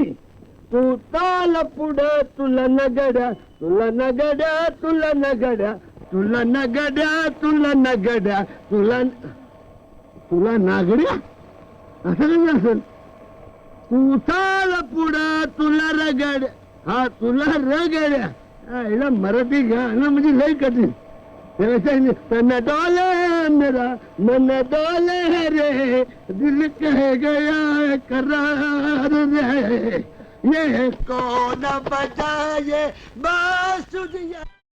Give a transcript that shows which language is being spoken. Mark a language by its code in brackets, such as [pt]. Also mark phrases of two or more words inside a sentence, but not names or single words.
[mr] तू ताल पुढं तुला नगड्या तुला नगड्या तुला नगड्या तुला नगड्या तुला नगड्या तुला तुला नागड्या असं कसं असेल? तू चाल पुढं तुला रगड्या. हा तुला रगड्या. हिला मराठी गाणं म्हणजे लय कठीण. [hi] मन डोले मेरा मन डोले रे दिल कह गया करार रे ये कौन बजाए बांसुरिया.